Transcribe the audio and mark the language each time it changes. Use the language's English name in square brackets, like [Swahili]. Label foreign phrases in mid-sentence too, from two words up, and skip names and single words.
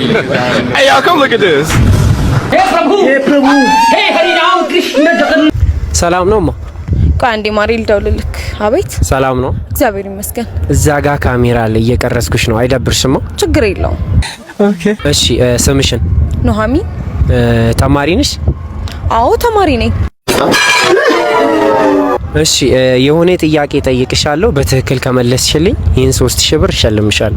[English] Hey y'all, come look at this. Hey Prabhu. Hey Prabhu. Hey Hari Ram Krishna Jagannath. [Amharic] ሰላም ነው ማ ቃንዲ ማሪል ደውልልክ። አቤት ሰላም ነው እግዚአብሔር ይመስገን። እዛ ጋር ካሜራ አለ እየቀረስኩሽ ነው አይደብርሽማ? ችግር የለውም። ኦኬ እሺ ስምሽን? ኑሃሚን። ተማሪ ነሽ? አዎ ተማሪ ነኝ። እሺ የሆነ ጥያቄ ጠይቅሻለሁ በትክክል ከመለስሽልኝ ይሄን 3000 ብር እሸልምሻለሁ።